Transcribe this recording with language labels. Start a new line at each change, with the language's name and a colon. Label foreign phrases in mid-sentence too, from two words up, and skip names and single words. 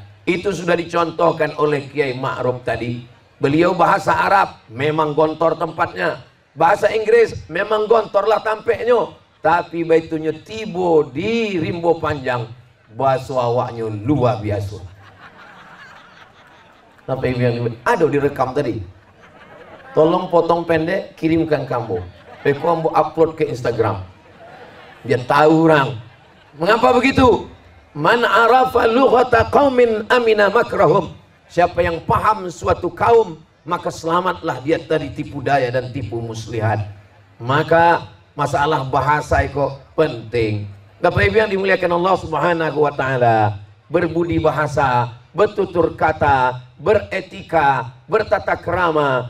Indonesian: Itu sudah dicontohkan oleh Kiai Ma'ruf tadi. Beliau bahasa Arab memang gontor tempatnya, bahasa Inggris memang gontorlah tampeknya, tapi
Minangkabau: baitunya tibo di rimbo panjang,
Indonesian: bahasa awaknya luar biasa. Sampai yang ada direkam tadi, tolong potong pendek kirimkan kamu, kamu upload ke Instagram biar tahu orang. Mengapa begitu?
Arabic: من عرف لغة قوم أمن مكرهم.
Indonesian: Siapa yang paham suatu kaum, maka selamatlah dia dari tipu daya dan tipu muslihat. Maka masalah bahasa itu penting. Bapak Ibu yang dimuliakan Allah
Arabic: سبحانه وتعالى,
Indonesian: berbudi bahasa, bertutur kata, beretika, bertata krama.